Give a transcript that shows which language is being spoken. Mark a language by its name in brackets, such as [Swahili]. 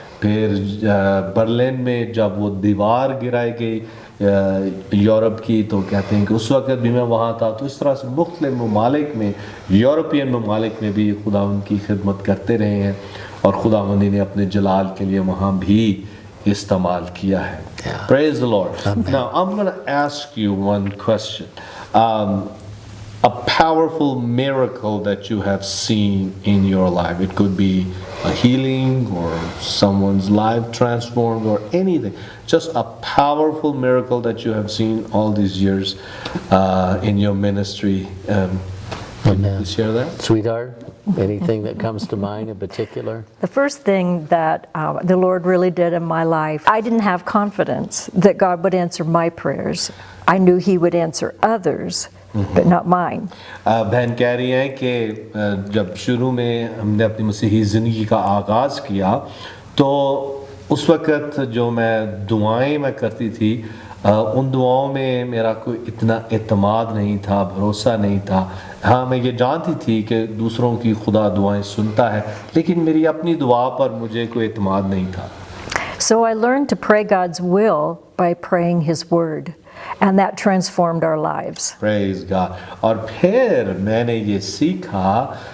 [Hindi] फिर बर्लिन में जब वो दीवार गिराई गई यूरोप की, तो कहते हैं कि उस वक़्त भी मैं वहाँ था। तो इस तरह से मुख्तलिफ ममालिक में, यूरोपियन ममालिक में भी खुदा उनकी खिदमत करते रहे हैं और खुदावंदी ने अपने जलाल के लिए वहाँ भी इस्तेमाल किया है। [English] Praise the Lord. Now I'm going to ask you one question. A powerful miracle that you have seen in your life. It could be a healing or someone's life transformed or anything. Just a powerful miracle that you have seen all these years in your ministry. Can you share that? Sweetheart, anything that comes to mind in particular? The first thing that the Lord really did in my life, I didn't have confidence that God would answer my prayers. I knew He would answer others, but not mine. [Hindi] बहन कह रही हैं कि जब शुरू में हमने अपनी मसीही ज़िंदगी का आगाज़ किया तो उस वक़्त जो मैं दुआएं मैं करती थी, उन दुआओं में मेरा कोई इतना एतमाद नहीं था, भरोसा नहीं था। हाँ, मैं ये जानती थी कि दूसरों की खुदा दुआएं सुनता है, लेकिन मेरी अपनी दुआ पर मुझे कोई एतमाद नहीं था। [English] So I learned to pray God's will by praying His word, and that transformed our lives. Praise God. [Hindi] और फिर मैंने ये सीखा